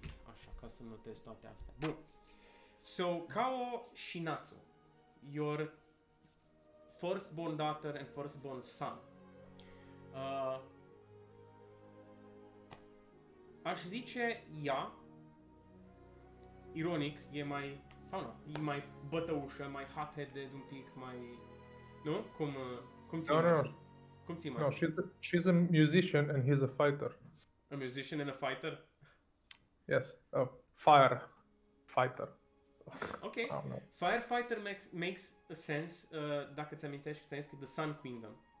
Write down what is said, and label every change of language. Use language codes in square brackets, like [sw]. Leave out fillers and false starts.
[ro] Așa, ca să notez toate astea. Bun. So, Kao și Natsu, [en] your firstborn daughter and firstborn son. [ro] Aș zice ea, ironic, e mai, sau nu, e mai bătăușă, mai [en] hot-headed [ro] un pic, mai, nu? Cum ți imagini? Cum ți imagini? [en] No, she's a musician and he's a fighter. A musician and a fighter? Yes, a firefighter. Ok. Oh, no. Firefighter makes a sense, [ro] dacă ți amintești, ți-am zis că The Sun Kingdom.